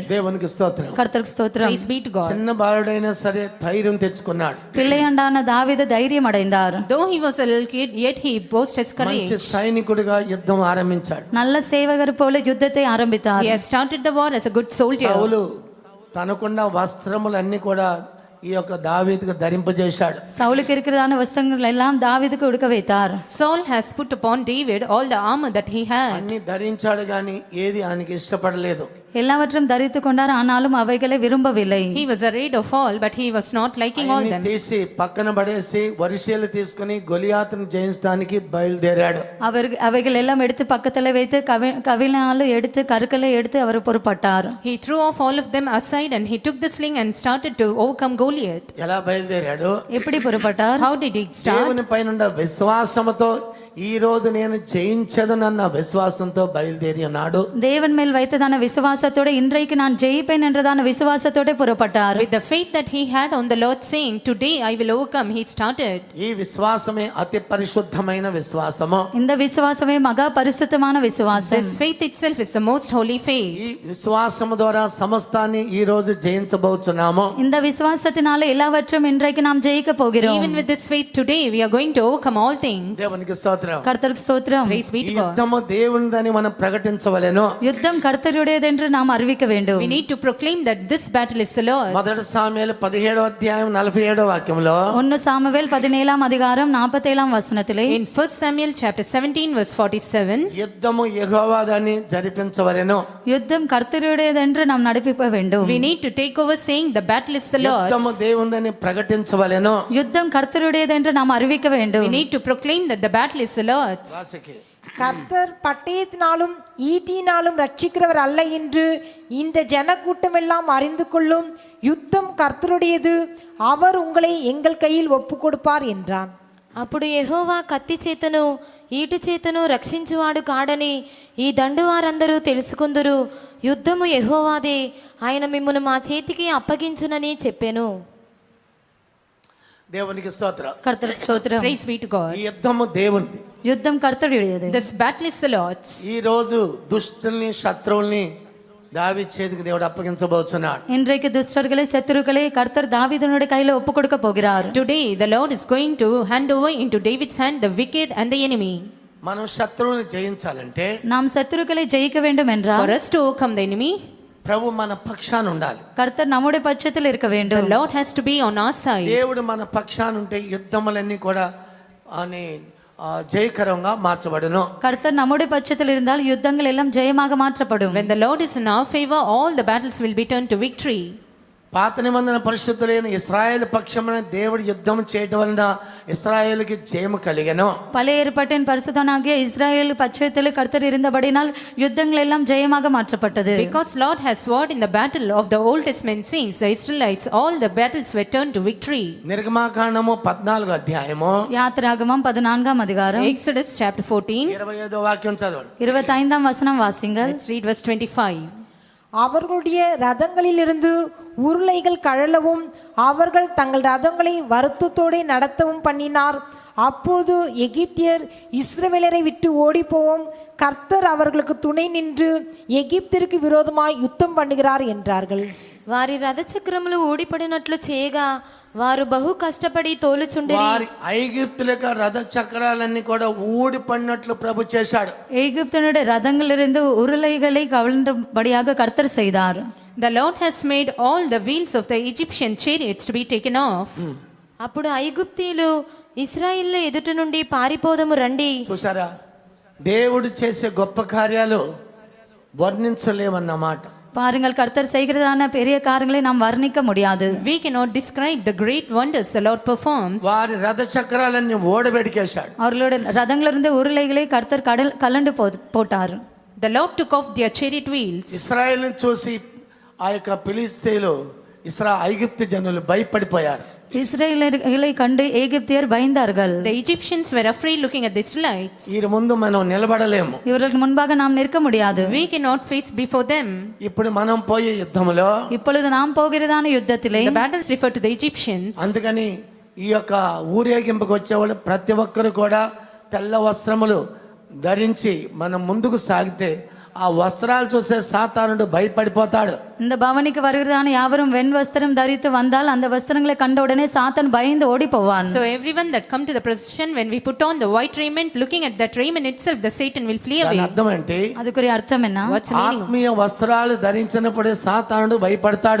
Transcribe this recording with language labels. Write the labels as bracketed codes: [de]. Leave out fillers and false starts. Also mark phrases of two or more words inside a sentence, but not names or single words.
[te] దేవునికి స్తోత్రం. [ta] கர்த்தருக்கு ஸ்தோத்திரம். [en] Praise be to God. [te] చిన్న బాలుడైనా సరే ధైర్యం తెచ్చుకున్నాడు. [ta] பிள்ளையாண்டான தாவீது தைரியம் அடைந்தார். [en] Though he was a little kid, yet he boasted his courage. [te] మంచి సైనికుడిగా యుద్ధం ఆరంభించాడు. [ta] நல்ல சேவகர் போல யுத்தத்தை ஆரம்பித்தார். [en] He has started the war as a good soldier. [te] సౌలు తనకున్న వస్త్రములన్నీ కూడా ఈ యొక్క దావీదుకు ధరింపజేశాడు. [ta] சவுலுக்கு இருக்கிறதான வஸ்திரங்கள் எல்லாம் தாவீதுக்கு உடுக்க வைத்தார். [en] Saul has put upon David all the armor that he had. [te] అన్ని ధరించాడు గాని ఏది ఆయనకి ఇష్టపడలేదు. [ta] எல்லாவற்றையும் தரித்து கொண்டார், ஆனாலும் அவைகளை விரும்பவில்லை. [en] He was arrayed of all, but he was not liking all [te] అన్ని [en] them. [te] తీసి పక్కన పడేసి వరిసేలు తీసుకుని గొలియాతును జయించడానికి బయలుదేరాడు. [ta] அவைகள் எல்லாம் எடுத்து பக்கத்துல வைத்து கவினால எடுத்து கருக்களை எடுத்து அவர் புறப்பட்டார். [en] He threw off all of them aside, and he took the sling and started to overcome Goliath. [te] ఎలా బయలుదేరాడు? [ta] எப்படி புறப்பட்டார்? [en] How did he start? [te] దేవుని పైన విశ్వాసముతో ఈ రోజు నేను జయించదనన్న విశ్వాసంతో బయలుదేరి ఉన్నాడు. [ta] தேவன் மேல் வைத்ததான விசுவாசத்தோட இன்றைக்கு நான் ஜெயிப்பேன் என்றதான விசுவாசத்தோட புறப்பட்டார். [en] With the faith that he had on the Lord, saying, "Today I will overcome," he started. [te] ఈ విశ్వాసమే అతి పరిశుద్ధమైన విశ్వాసము. [ta] இந்த விசுவாசமே மகா பரிசுத்தமான விசுவாசம். [en] This faith itself is the most holy faith. [te] ఈ విశ్వాసము ద్వారా సమస్తాన్ని ఈ రోజు జయించబోతున్నాము. [ta] இந்த விசுவாசத்தினால எல்லாவற்றையும் இன்றைக்கு நாம் ஜெயிக்க போகிறோம். [en] Even with this faith today, we are going to overcome all things. [te] దేవునికి స్తోత్రం. [ta] கர்த்தருக்கு ஸ்தோத்திரம். [en] Praise be [te] ఈ [en] to God. [te] యుద్ధము దేవునిదని మనం ప్రకటించవలెను. [ta] யுத்தம் கர்த்தருடையது என்று நாம் அறிவிக்க வேண்டும். [en] We need to proclaim that this battle is the Lord's. [te] మొదటి సాముయేలు 17వ అధ్యాయం 47వ వాక్యంలో [ta] 1 சாமுவேல் 17ஆம் அதிகாரம் 47ஆம் வசனத்திலே [en] In 1 Samuel chapter 17 verse 47, [te] యుద్ధము యెహోవాదని జరిపించవలెను. [ta] யுத்தம் கர்த்தருடையது என்று நாம் நடப்பிக்க வேண்டும். [en] we need to take over saying the battle is the [te] యుద్ధము [en] Lord's. [te] దేవునిదని ప్రకటించవలెను. [ta] யுத்தம் கர்த்தருடையது என்று நாம் அறிவிக்க வேண்டும். [en] We need to proclaim that the battle is the Lord's. [te] వాసికి [ta] கர்த்தர் பட்டயத்தினாலும் ஈட்டினாலும் ரட்சிக்கிறவர் அல்ல என்று இந்த ஜனக்கூட்டமெல்லாம் அறிந்து கொள்ளும். யுத்தம் கர்த்தருடையது, அவர் உங்களை எங்கள் கையில் ஒப்பு கொடுப்பார் என்றான். [te] అప్పుడు యెహోవా కత్తి చేతను ఈటు చేతను రక్షించువాడు కాడని ఈ దండు వారందరూ తెలుసుకుందురు. యుద్ధము యెహోవాదే, ఆయన మిమ్మును మా చేతికి అప్పగించునని చెప్పెను. దేవునికి స్తోత్రం. [ta] கர்த்தருக்கு ஸ்தோத்திரம். [en] Praise be to God. [te] ఈ యుద్ధము దేవునిది. [ta] யுத்தம் கர்த்தருடையது. [en] This battle is the Lord's. [te] ఈ రోజు దుష్టుల్ని శత్రువుల్ని దావీదు చేతికి దేవుడు అప్పగించబోతున్నాడు. [ta] இன்றைக்கு துஷ்டர்களை சத்துருக்களை கர்த்தர் தாவீதுனுடைய கையில ஒப்பு கொடுக்க போகிறார். [en] Today the Lord is going to hand over into David's hand the wicked and the enemy. [te] మనం శత్రువుల్ని జయించాలంటే [ta] நாம் சத்துருக்களை ஜெயிக்க வேண்டும் என்றால் [en] For us to overcome the enemy, [te] ప్రభు మన పక్షాన ఉండాలి. [ta] கர்த்தர் நம்முடைய பட்சத்தில் இருக்க [en] the [ta] வேண்டும். [en] Lord has to be on our side. [te] దేవుడు మన పక్షాన ఉంటే యుద్ధములన్నీ కూడా అని జయకరంగా మార్చబడును. [ta] கர்த்தர் நம்முடைய பட்சத்தில் இருந்தால் யுத்தங்கள் எல்லாம் ஜெயமாக மாற்றப்படும். [en] When the Lord is in our favor, all the battles will be turned to victory. [te] పాత నిబంధన పరిశుద్ధులైన ఇశ్రాయేలు పక్షమున దేవుడు యుద్ధం చేయడం వలన ఇశ్రాయేలుకి జయము కలిగెను. [ta] பழைய ஏற்பாட்டின் பரிசுத்தனாகிய இஸ்ராயேல் பட்சத்தில் கர்த்தர் இருந்தபடினால் யுத்தங்கள் எல்லாம் ஜெயமாக மாற்றப்பட்டது. [en] Because Lord has sworn in the battle of the Old Testament saints, the Israelites, all the battles were turned to victory. [te] నిర్గమాకాండము 14వ అధ్యాయము [ta] யாத்திராகமம் 14ஆம் அதிகாரம் [en] Exodus chapter 14. [te] 25వ వాక్యం చదవండి. [ta] 25ஆம் வசனம் வாசிங்கள். [en] Let's read verse 25. [ta] அவர்களுடைய ரதங்களிலிருந்து உருளைகள் கழலவும் அவர்கள் தங்கள் ரதங்களை வருத்தத்தோடு நடத்தவும் பண்ணினார். அப்பொழுது எகிப்தியர் இஸ்ரவேலரை விட்டு ஓடிப்போவும் கர்த்தர் அவர்களுக்கு துணை நின்று எகிப்திற்கு விரோதமாய் யுத்தம் பண்ணுகிறார் என்றார்கள். [te] వారి రథచక్రములు ఊడిపడినట్లు చేయగా వారు బహు కష్టపడి తోలుచుండిరి. వారి ఐగుప్తుల యొక్క రథ చక్రాలన్నీ కూడా ఊడిపడినట్లు ప్రభు చేశాడు. [ta] எகிப்தினுடைய ரதங்களிலிருந்து உருளைகளை கவிழ்ந்தபடியாக கர்த்தர் செய்தார். [en] The Lord has made all the wheels of the Egyptian chariots to be taken off. [te] అప్పుడు ఐగుప్తీయులు ఇశ్రాయేళ్ల ఎదుట నుండి పారిపోదము రండి. చూసారా, దేవుడు చేసే గొప్ప కార్యాలు వర్ణించలేమన్నమాట. [ta] பாருங்கள், கர்த்தர் செய்கிறதான பெரிய காரியங்களை நாம் வர்ணிக்க முடியாது. [en] We cannot describe the great wonders the Lord performs. [te] వారి రథ చక్రాలన్నీ ఓడబెడికేశాడు. [ta] அவர்களுடைய ரதங்களிலிருந்து உருளைகளை கர்த்தர் கலண்டு போட்டார். [en] The Lord took off their chariot wheels. [te] ఇశ్రాయేలును చూసి ఆ యొక్క ఫిలిష్తీయులు ఐగుప్తు జనులు భయపడిపోయారు. [ta] இஸ்ரவேலர்களை கண்டு எகிப்தியர் பயந்தார்கள். [en] The Egyptians were afraid looking at the Israelites. [te] ఈ ముందు మనం నిలబడలేము. [ta] இவர்களுக்கு முன்பாக நாம் நிற்க முடியாது. [en] We cannot face before them. [te] ఇప్పుడు మనం పోయే యుద్ధములో [ta] இப்பொழுது நாம் போகிறதான யுத்தத்திலே [en] The battles refer to the Egyptians. [te] అందుకని ఈ యొక్క ఊరేగింపుకు వచ్చేవాళ్ళు ప్రతి ఒక్కరు కూడా తెల్ల వస్త్రములు ధరించి మనం ముందుకు సాగితే ఆ వస్త్రాలు చూసే సాతానుడు భయపడిపోతాడు. [ta] இந்த பவனிக்கு வருகிறதான யாவரும் வெண் வஸ்திரம் தரித்து வந்தால் அந்த வஸ்திரங்களை கண்ட உடனே சாத்தான் பயந்து ஓடி போவான். [en] So everyone that come to the procession, when we put on the white raiment, looking at that raiment itself, the Satan will flee away. [te] దాని అర్థం ఏంటి? [ta] அதுக்குரிய அர்த்தம் என்ன? [en] What's the meaning? [te] ఆత్మీయ వస్త్రాలు ధరించినప్పుడే సాతానుడు భయపడతాడు.